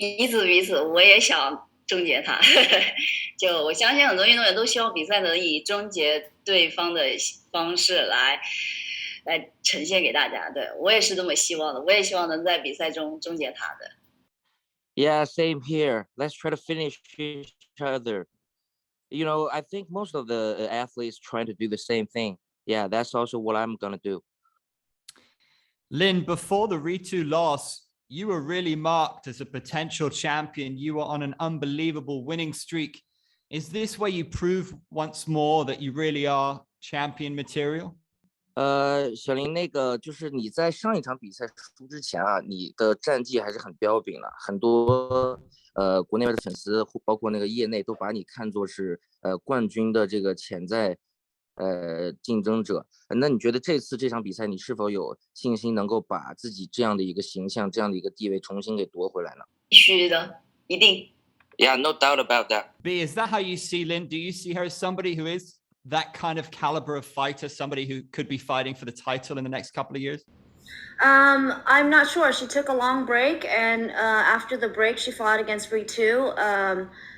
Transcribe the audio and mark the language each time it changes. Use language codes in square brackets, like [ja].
[zh] 彼此，我也想终结他。就我相信很多运动员都希望比赛能以终结对方的方式来呈现给大家。对，我也是这么希望的，我也希望能在比赛中终结他的。 [en] Yeah, same here. Let's try to finish each other. I think most of the athletes trying to do the same thing. Yeah, that's also what I'm gonna do. Lynn, before the Ritu loss, you were really marked as a potential champion. You were on an unbelievable winning streak. Is this where you prove once more that you really are champion material? [zh] 小林，那个就是你在上一场比赛输之前啊，你的战绩还是很彪炳了，很多国内外的粉丝，包括那个业内都把你看作是冠军的这个潜在竞争者。那你觉得这次这场比赛你是否有信心能够把自己这样的一个形象、这样的一个地位重新给夺回来呢？必须的，一定。 [en] Yeah, no doubt about that. B, is that how you see Lynn? Do you see her as somebody who is that kind of caliber of fighter, somebody who could be fighting for the title in the next couple of years? I'm not sure. She took a long break, and after the break, she fought against Ritu.